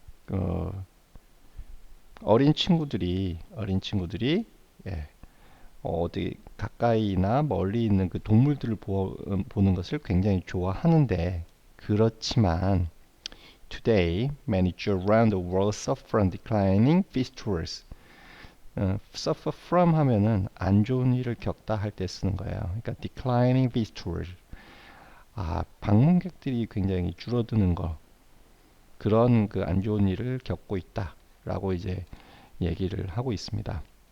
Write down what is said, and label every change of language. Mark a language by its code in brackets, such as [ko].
[ko] 어, 어린 친구들이 예, 어디 가까이나 멀리 있는 그 동물들을 보는 것을 굉장히 좋아하는데 그렇지만 [en] today many Jews around the world suffer from declining visitors. [ko] suffer from 하면은 안 좋은 일을 겪다 할 때 쓰는 거예요. 그러니까 [en] declining visitors. [ko] 방문객들이 굉장히 줄어드는 거. 그런 그 안 좋은 일을 겪고 있다라고 이제 얘기를 하고 있습니다.